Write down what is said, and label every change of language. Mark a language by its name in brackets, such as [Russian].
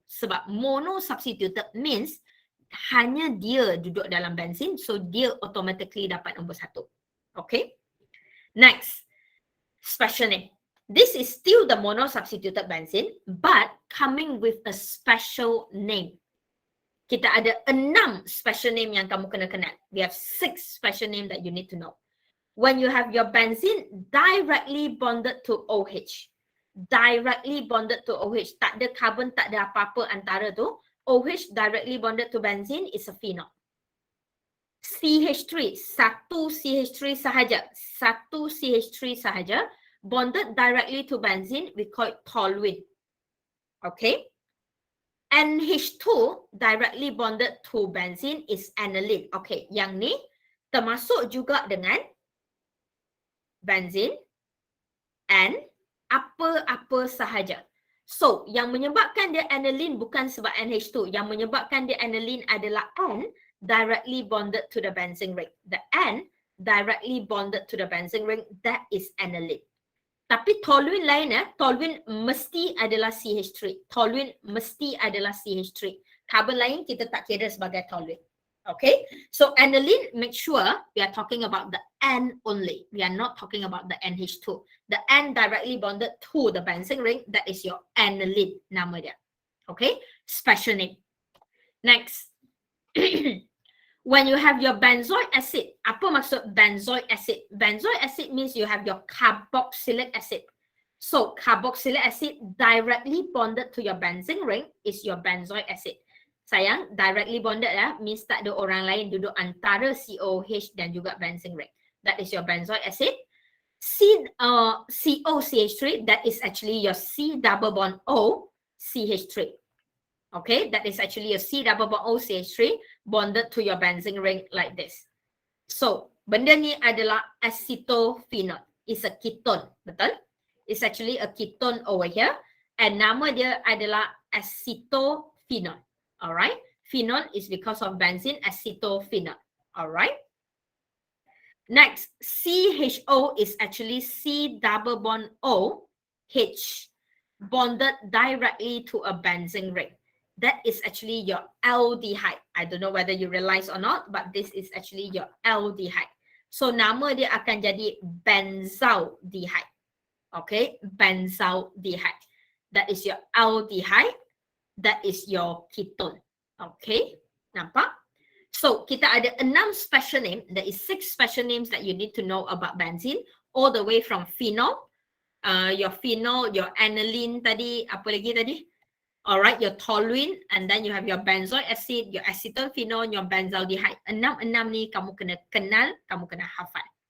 [Malay] Sebab mono-substituted means hanya dia duduk dalam benzene, so dia automatically dapat nombor satu. Okay? [English] Next, special name. This is still the mono-substituted benzene, but coming with a special name. [Malay] Kita ada 6 special name yang kamu kena kenal. [English] We have 6 special name that you need to know. When you have your benzene directly bonded to OH, directly bonded to OH, [Malay] tak ada carbon, tak ada apa-apa antara tu, [English] OH directly bonded to benzene is a phenol. CH3, [Malay] satu CH3 sahaja, satu CH3 sahaja, [English] bonded directly to benzene, we call it toluene. Okay? NH2 directly bonded to benzene is aniline. [Malay] Okay, yang ni termasuk juga dengan benzene and apa-apa sahaja. So, yang menyebabkan dia aniline bukan sebab NH2. Yang menyebabkan dia aniline adalah [English] N directly bonded to the benzene ring. The N directly bonded to the benzene ring, that is aniline. [Malay] Tapi toluene lain toluene mesti adalah CH3. Toluene mesti adalah CH3. Carbon lain kita tak kira sebagai toluene. [English] Okay, so aniline, make sure we are talking about the N only. We are not talking about the NH2. The N directly bonded to the benzene ring, that is your aniline [Malay] nama dia. [English] Okay, special name. Next. When you have your benzoic acid, [Malay] apa maksud benzoic acid? [English] Benzoic acid means you have your carboxylic acid. So carboxylic acid directly bonded to your benzene ring is your benzoic acid. [Malay] Sayang, [English] directly bonded means [Malay] tak ada orang lain duduk antara COOH dan juga benzene ring. [English] That is your benzoic acid. COCH3, that is actually your C double bond O CH3. Okay, that is actually a C double bond O CH3 bonded to your benzene ring like this. [Malay] So, benda ni adalah acetophenol. [English] It's a ketone, [Malay] betul? [English] It's actually a ketone over here. [Malay] And nama dia adalah acetophenol. [English] Alright? Phenol is because of benzene, acetophenol. Alright? Next, CHO is actually C double bond O H bonded directly to a benzene ring. That is actually your aldehyde. I don't know whether you realize or not, but this is actually your aldehyde. [Malay] So nama dia akan jadi benzaldehyde. [English] Okay, benzaldehyde. That is your aldehyde. That is your ketone. Okay, [Malay] nampak? So kita ada 6 special name. [English] There is 6 special names that you need to know about benzene, all the way from phenol, your phenol, your aniline tadi, [Malay] apa lagi tadi? [English] Alright, your toluene, and then you have your benzoic acid, your acetophenol, your benzaldehyde. [Malay] 6 ni kamu kena kenal, kamu kena hafal.